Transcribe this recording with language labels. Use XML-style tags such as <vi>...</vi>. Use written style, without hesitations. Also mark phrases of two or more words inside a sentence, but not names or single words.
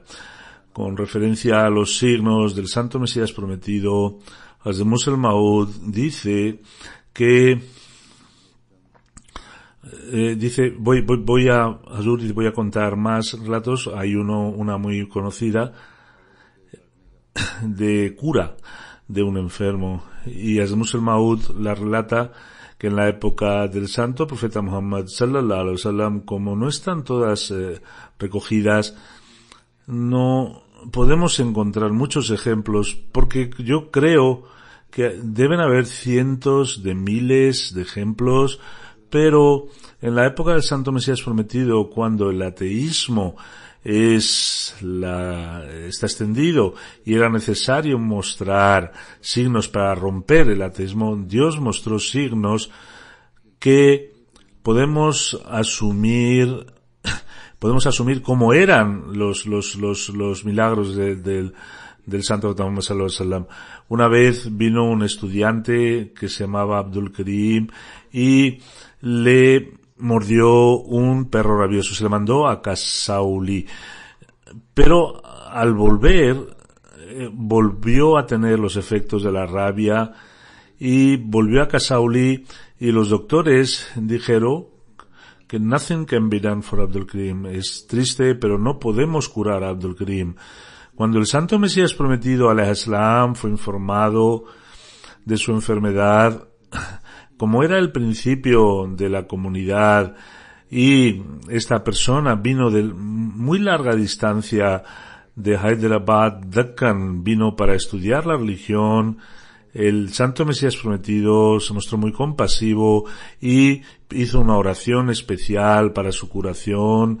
<es>Con referencia a los signos del Santo Mesías Prometido, Hazrat Muslim Maud dice que voy a contar más relatos. Hay una muy conocida de cura de un enfermo, y Hazrat Muslim Maud la relata que en la época del santo profeta Muhammad</es> <ar>صلى الله عليه وسلم,</ar> <es>como no están todas recogidas, no podemos encontrar muchos ejemplos, porque yo creo que deben haber cientos de miles de ejemplos, pero en la época del Santo Mesías Prometido, cuando el ateísmo está extendido y era necesario mostrar signos para romper el ateísmo, Dios mostró signos que podemos asumir como eran los milagros del Santo Muhammad</es> <ar>صلى الله عليه وسلم.</ar> <es>Una vez vino un estudiante que se llamaba Abdul Karim y le mordió un perro rabioso, se le mandó a Kasauli, pero al volvió a tener los efectos de la rabia y volvió a Kasauli, y los doctores dijeron que</es> <en>nothing can be done for Abdul Karim.</en> <es>Es triste, pero no podemos curar a Abdul Karim. Cuando el Santo Mesías Prometido</es> <ar>عليه السلام</ar> <es>fue informado de su enfermedad, como era el principio de la comunidad y esta persona vino de muy larga distancia de Hyderabad, Deccan, vino para estudiar la religión, el Santo Mesías Prometido se mostró muy compasivo y hizo una oración especial para su curación.</es>